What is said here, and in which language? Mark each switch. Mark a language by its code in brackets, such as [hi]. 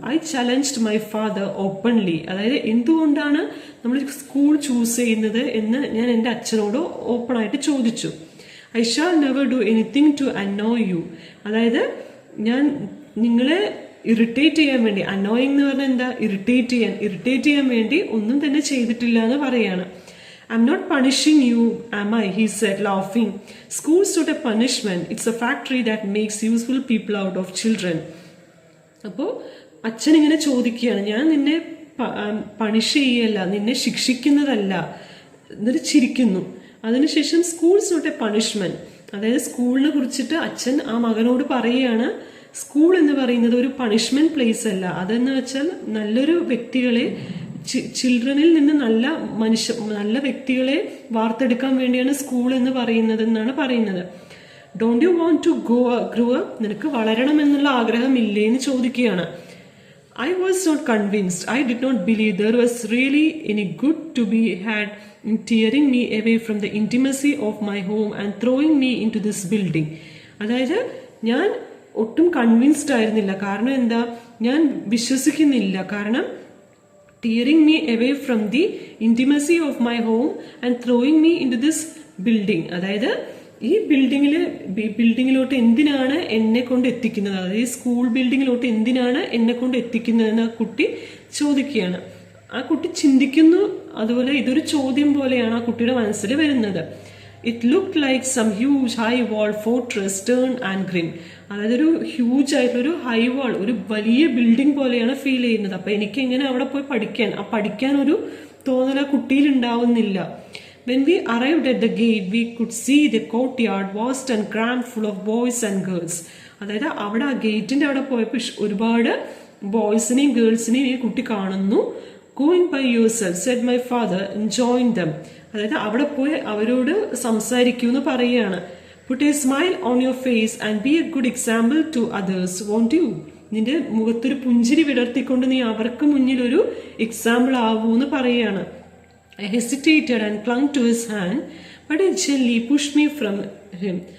[en] I challenged my father openly. [ml] അതായത് എന്തുകൊണ്ടാണ് നമ്മൾ സ്കൂൾ ചൂസ് ചെയ്യുന്നത് എന്ന് ഞാൻ എൻ്റെ അച്ഛനോട് ഓപ്പൺ ആയിട്ട് ചോദിച്ചു. [en] I shall never do anything to annoy you. [ml] അതായത് ഞാൻ നിങ്ങളെ ഇറിറ്റേറ്റ് ചെയ്യാൻ വേണ്ടി, അനോയിങ് എന്ന് പറഞ്ഞാൽ എന്താ? ഇറിറ്റേറ്റ് ചെയ്യാൻ വേണ്ടി ഒന്നും തന്നെ ചെയ്തിട്ടില്ല എന്ന് പറയാണ്. [en] I'm not punishing you, am I? He said, laughing. School's not a punishment. It's a factory that makes useful people out of children. [ml] അപ്പോൾ അച്ഛൻ ഇങ്ങനെ ചോദിക്കുകയാണ്, ഞാൻ നിന്നെ പണിഷ് ചെയ്യല്ല, നിന്നെ ശിക്ഷിക്കുന്നതല്ല, എന്നിട്ട് ചിരിക്കുന്നു. അതിനുശേഷം [en] School's not a punishment. [ml] അതായത് സ്കൂളിനെ കുറിച്ചിട്ട് അച്ഛൻ ആ മകനോട് പറയുകയാണ്, സ്കൂൾ എന്ന് പറയുന്നത് ഒരു പണിഷ്മെന്റ് പ്ലേസ് അല്ല. അതെന്ന് വെച്ചാൽ നല്ലൊരു വ്യക്തികളെ, ചിൽഡ്രനിൽ നിന്ന് നല്ല വ്യക്തികളെ വാർത്തെടുക്കാൻ വേണ്ടിയാണ് സ്കൂൾ എന്ന് പറയുന്നത് എന്നാണ് പറയുന്നത്. [en] Don't you want to grow up? [ml] നിനക്ക് വളരണമെന്നുള്ള ആഗ്രഹമില്ലേ എന്ന് ചോദിക്കുകയാണ്. [en] I was not convinced. I did not believe there was really any good to be had in tearing me away from the intimacy of my home and throwing me into this building. [ml] അതായത് ഞാൻ ഒട്ടും convinced ആയിരുന്നില്ല. കാരണം എന്താ? ഞാൻ വിശ്വസിക്കുന്നില്ല. കാരണം [en] tearing me away from the intimacy of my home and throwing me into this building. [ml] അതായത് ഈ ബിൽഡിങ്ങിലോട്ട് എന്തിനാണ് എന്നെ കൊണ്ട് എത്തിക്കുന്നത്? അതായത് സ്കൂൾ ബിൽഡിങ്ങിലോട്ട് എന്തിനാണ് എന്നെ കൊണ്ട് എത്തിക്കുന്നതെന്ന് ആ കുട്ടി ചോദിക്കുകയാണ്. ആ കുട്ടി ചിന്തിക്കുന്നു. അതുപോലെ ഇതൊരു ചോദ്യം പോലെയാണ് ആ കുട്ടിയുടെ മനസ്സിൽ വരുന്നത്. [en] It look like some huge high wall fortress turn and grin. [ml] അതായത് ഒരു ഹ്യൂജ് ആയിട്ടുള്ളൊരു ഹൈ വാൾ, ഒരു വലിയ ബിൽഡിംഗ് പോലെയാണ് ഫീൽ ചെയ്യുന്നത്. അപ്പൊ എനിക്ക് എങ്ങനെ അവിടെ പോയി പഠിക്കാൻ ഒരു തോന്നൽ ആ കുട്ടിയിൽ ഉണ്ടാവുന്നില്ല. [en] When we arrived at the gate, we could see the courtyard vast and crammed full of boys and girls. [ml] അതായത് അവിടെ ആ ഗേറ്റിന്റെ അവിടെ പോയപ്പോൾ ഒരുപാട് ബോയ്സിനെയും ഗേൾസിനെയും ഈ കുട്ടി കാണുന്നു. [en] Going by yourself, said my father, and join them. [ml] അതായത് അവിടെ പോയി അവരോട് സംസാരിക്കൂ എന്ന് പറയുകയാണ്. [en] Put a smile on your face and be a good example to others, won't you? [ml] നിന്റെ മുഖത്തൊരു പുഞ്ചിരി വിടർത്തിക്കൊണ്ട് നീ അവർക്ക് മുന്നിൽ ഒരു എക്സാമ്പിൾ ആവൂ എന്ന് പറയുകയാണ്. [en] I hesitated and clung to his hand, but he gently pushed me from him.